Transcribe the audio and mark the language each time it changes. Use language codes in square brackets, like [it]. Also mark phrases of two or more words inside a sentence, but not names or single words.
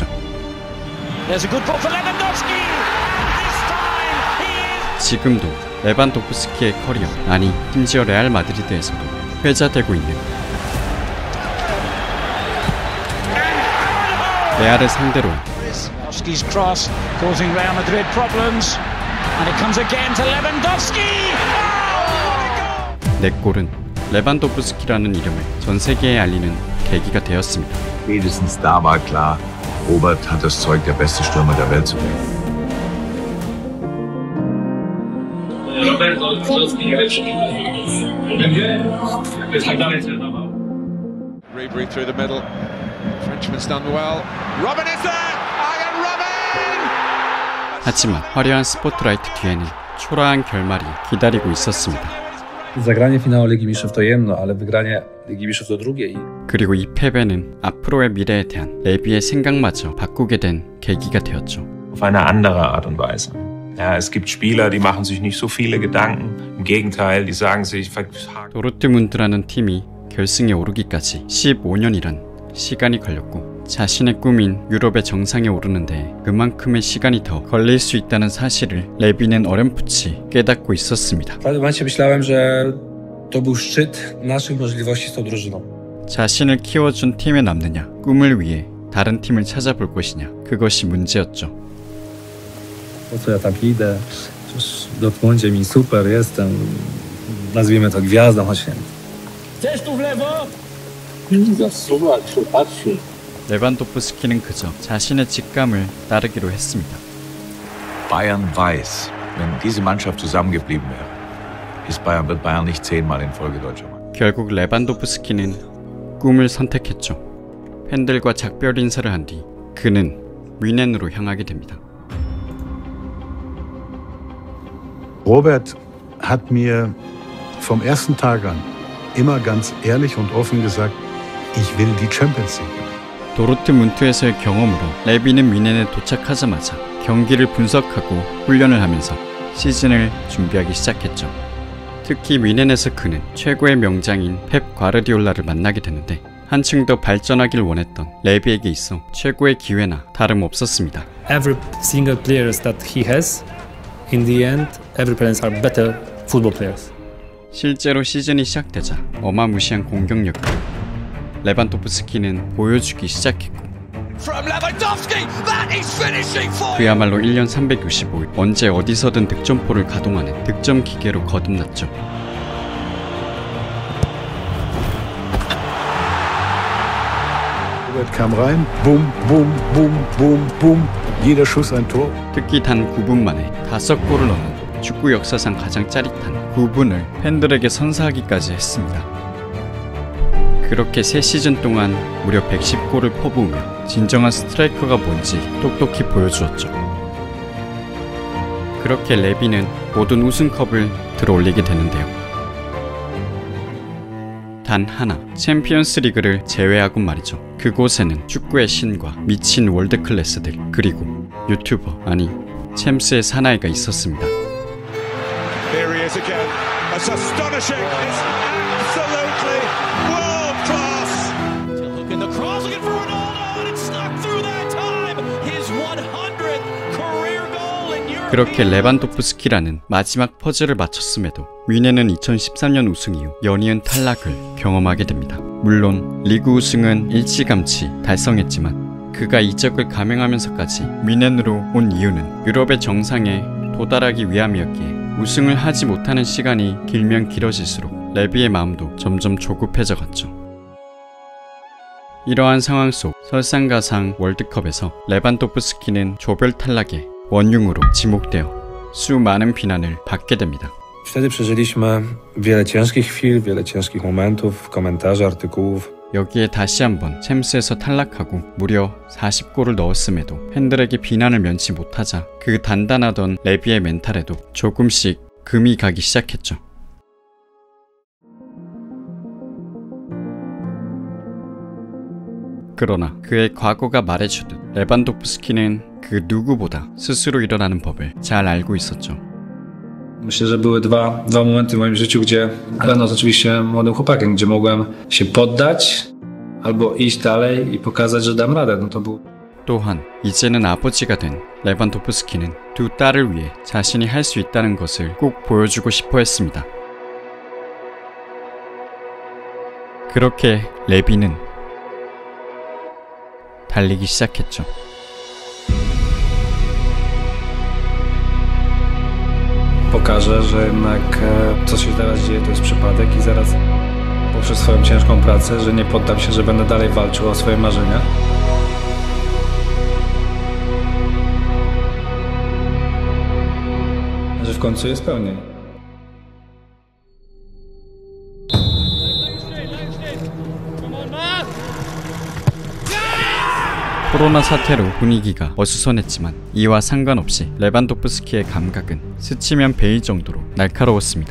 [en] There's a good ball for Lewandowski. This time he is... [ko] 지금도 레반도프스키의 커리어, 아니 심지어 레알 마드리드에서도 회자되고 있는 레알을 상대로 [en] Lewandowski's cross causing Real Madrid problems, and it comes again to Lewandowski. [ko] 내 골은 레반도프스키라는 이름을 전 세계에 알리는 계기가 되었습니다. [de] Spätestens da war klar, Robert hat das Zeug, der beste Stürmer der Welt zu werden. [en] Ribery through the middle. Frenchman's done well. Robin is there! Iron Robin! [ko] 하지만 화려한 스포트라이트 뒤에는 초라한 결말이 기다리고 있었습니다. [pl] Zagranie finału Ligi Mistrzów to jedno, ale wygranie Ligi Mistrzów to drugie. [ko] 그리고 이 패배는 앞으로의 미래에 대한 레비의 생각마저 바꾸게 된 계기가 되었죠. [de] Auf eine andere Art und Weise. Ja, es gibt Spieler, die machen sich nicht so viele Gedanken. Im Gegenteil, die sagen sich... [ko] 도르트문트라는 팀이 결승에 오르기까지 15년이란 시간이 걸렸고 자신의 꿈인 유럽의 정상에 오르는데 그만큼의 시간이 더 걸릴 수 있다는 사실을 레비는 어렴풋이 깨닫고 있었습니다. [pl] W pewnym momencie myślałem, że to był szczyt naszych możliwości z tą drużyną. [ko] 자신을 키워준 팀에 남느냐, 꿈을 위해 다른 팀을 찾아볼 것이냐, 그것이 문제였죠. [pl] Po co ja tam idę? Przecież w Dortmundzie mi super, jestem, nazwijmy to gwiazdą, choć nie. Chcesz tu w lewo? Zobacz, patrzcie. [ko] 레반도프스키는 그저 자신의 직감을 따르기로 했습니다. [de] Bayern weiß, wenn diese Mannschaft zusammengeblieben wäre, wird Bayern nicht 10-mal in Folge Deutscher Meister. [ko] 결국 레반도프스키는 꿈을 선택했죠. 팬들과 작별 인사를 한 뒤 그는 뮌헨으로 향하게 됩니다. [de] Robert hat mir vom ersten Tag an immer ganz ehrlich und offen gesagt, ich will die Champions League. [ko] 도르트문트에서의 경험으로 레비는 뮌헨에 도착하자마자 경기를 분석하고 훈련을 하면서 시즌을 준비하기 시작했죠. 특히 뮌헨에서 그는 최고의 명장인 펩 과르디올라를 만나게 되는데 한층 더 발전하길 원했던 레비에게 있어 최고의 기회나 다름없었습니다. [en] Every single players that he has, in the end, every players are better football players. [ko] 실제로 시즌이 시작되자 어마무시한 공격력을 레반도프스키는 보여주기 시작했고 그야말로 1년 365일 언제 어디서든 득점포를 가동하는 득점 기계로 거듭났죠. [de] kam rein, boom, boom, boom, boom, boom, jeder Schuss ein Tor. [ko] 특히 단 9분 만에 5골을 넣는 축구 역사상 가장 짜릿한 9분을 팬들에게 선사하기까지 했습니다. 그렇게 3시즌 동안 무려 110골을 퍼부으며 진정한 스트라이커가 뭔지 똑똑히 보여주었죠. 그렇게 레비는 모든 우승컵을 들어올리게 되는데요. 단 하나, 챔피언스 리그를 제외하곤 말이죠. 그곳에는 축구의 신과 미친 월드클래스들, 그리고 유튜버, 아니 챔스의 사나이가 있었습니다. [en] Here he is again. That's astonishing. It's absolutely world class. Look in the cross, looking for Ronaldo, and it's stuck through that time. His 100th career goal in Europe. [ko] 그렇게 레반도프스키라는 마지막 퍼즐을 맞췄음에도 뮌헨은 2013년 우승 이후 연이은 탈락을 경험하게 됩니다. 물론 리그 우승은 일찌감치 달성했지만 그가 이적을 감행하면서까지 뮌헨으로 온 이유는 유럽의 정상에 도달하기 위함이었기에 우승을 하지 못하는 시간이 길면 길어질수록 레비의 마음도 점점 조급해져갔죠. 이러한 상황 속 설상가상 월드컵에서 레반도프스키는 조별 탈락의 원흉으로 지목되어 수많은 비난을 받게 됩니다. [pl] Wtedy przeżyliśmy wiele ciężkich chwil, wiele ciężkich momentów, komentarzy, artykułów. [ko] 여기에 다시 한번 챔스에서 탈락하고 무려 40골을 넣었음에도 팬들에게 비난을 면치 못하자 그 단단하던 레비의 멘탈에도 조금씩 금이 가기 시작했죠. 그러나 그의 과거가 말해주듯 레반도프스키는 그 누구보다 스스로 일어나는 법을 잘 알고 있었죠. [pl] Myślę, że były dwa momenty w moim życiu, gdzie będąc oczywiście młodym chłopakiem, gdzie mogłem się poddać albo iść dalej i pokazać, że dam radę. No to był. [ko] 또한 이제는 아버지가 된 레반도프스키는 두 딸을 위해 자신이 할 수 있다는 것을 꼭 보여주고 싶어 했습니다. 그렇게 레비는 달리기 시작했죠. [pl] Pokażę, że jednak co się teraz dzieje to jest przypadek i zaraz poprzez swoją ciężką pracę, że nie poddam się, że będę dalej walczył o swoje marzenia. Że w końcu je spełnię. [ko] 코로나 사태로 분위기가 어수선했지만 이와 상관없이 레반도프스키의 감각은 스치면 베일 정도로 날카로웠습니다.